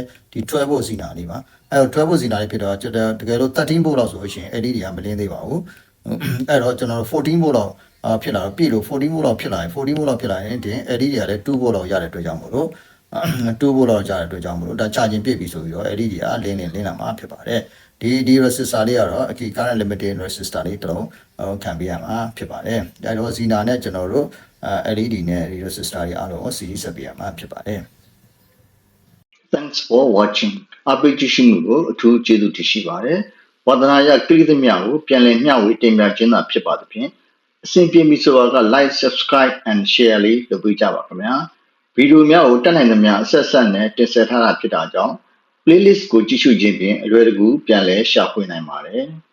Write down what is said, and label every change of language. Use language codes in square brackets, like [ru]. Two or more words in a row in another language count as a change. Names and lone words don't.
[my] ဒီ12 volt စီနာလေးပါအဲတော့12 volt စီနာလေးဖြစ်တော့တကယ်လို့13 volt လောက်ဆိုရှင် LED ကမလင်းသေးပါဘူး အဲ့တော့ကျွန်တော်တို့14 volt လောက်ဖြစ်လာတော့ပြည့်လို့14 volt လောက်ဖြစ်လာရင်14 volt လောက်ဖြစ်လာရင်ဒီ LED ကလည်း2 volt လောက်ရတဲ့အတွက်ကြောင့်မို့လို့2 volt လောက်ရတဲ့အတွက်ကြောင့်မို့လို့ဒါ charging ပြည့်ပြီဆိုပြီးတော့ LED ကလင်းလာမှာဖြစ်ပါတယ်ဒီ resistor လေးကတော့အကီ [en] current limiting resistor [my] လေးတစ်လုံးခံပေးရမှာဖြစ်ပါတယ်။ဒါတော့ Zina နဲ့ကျွန်တော်တို့LED နဲ့ resistor တွေအားလုံးကို series ဆက်ပေးရမှာဖြစ်ပါတယ်။ [en] Thanks for watching. [my] အားပေးကြည့်ရှုမှုကိုအထူးကျေးဇူးတင်ရှိပါတယ်။ဝါသနာရကိရိသမျှကိုပြန်လည်မျှဝေတင်ပြခြင်းသာဖြစ်ပါသဖြင့်အစဉ်ပြေပြီဆိုတာက [en] like subscribe and share [my] လေးလုပ်ပေးကြပါခင်ဗျာ။ဗီဒီယိုများကိုတက်နိုင်သမျှအဆက်ဆက်နဲ့တင်ဆက်ထားတာဖြစ်တာကြောင့်playlist ကိုကြည့်ရှုခြင်းဖြင့်အလွယ်တကူပြန်လည်ရှာဖွေနိုင်ပါတယ်။